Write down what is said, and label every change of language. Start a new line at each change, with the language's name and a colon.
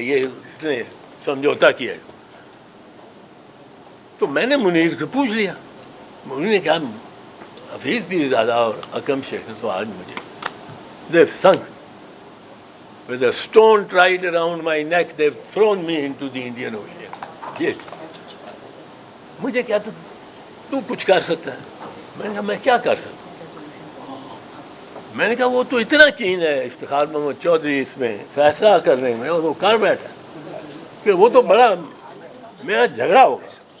Urdu: یہ اس نے سمجھوتا کیا. تو میں نے منیر کو پوچھ لیا. منیر نے کہا حفیظ بھی زیادہ اور اکرم شیخ نے تو آج مجھے
English: they've sunk with a stone tied around my neck, they've thrown me into the Indian Ocean. Yes.
Urdu: مجھے کیا تو کچھ کر سکتا ہے؟ میں نے کہا میں کیا کر سکتا ہوں؟ میں نے کہا وہ تو اتنا کین ہے افتخار محمد چودھری اس میں فیصلہ کرنے میں, اور وہ کر بیٹھا کہ وہ تو بڑا میرا جھگڑا ہو گیا.